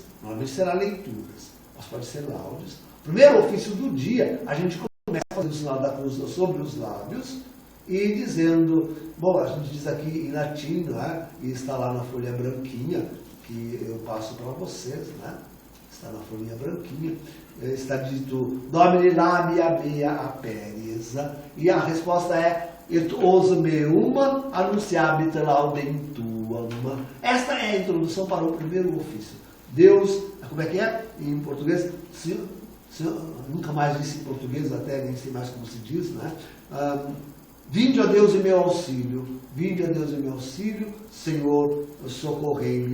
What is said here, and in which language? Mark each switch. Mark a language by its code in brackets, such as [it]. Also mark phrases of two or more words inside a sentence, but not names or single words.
[pt] Normalmente será leituras, mas pode ser laudes. O primeiro ofício do dia, a gente começa fazendo o sinal da cruz sobre os lábios e dizendo, bom, a gente diz aqui em latim, não é? E está lá na folha branquinha, que eu passo para vocês, né? Está na folhinha branquinha, está dito [la] Domini labia mea aperesa, e a resposta é Et os meuma annunciabit laudem tuam. [pt] Esta é a introdução para o primeiro ofício. Deus, como é que é em português? Nunca mais disse em português, até nem sei mais como se diz, né? Vinde a Deus em meu auxílio, vinde a Deus em meu auxílio, Senhor, socorrei-me.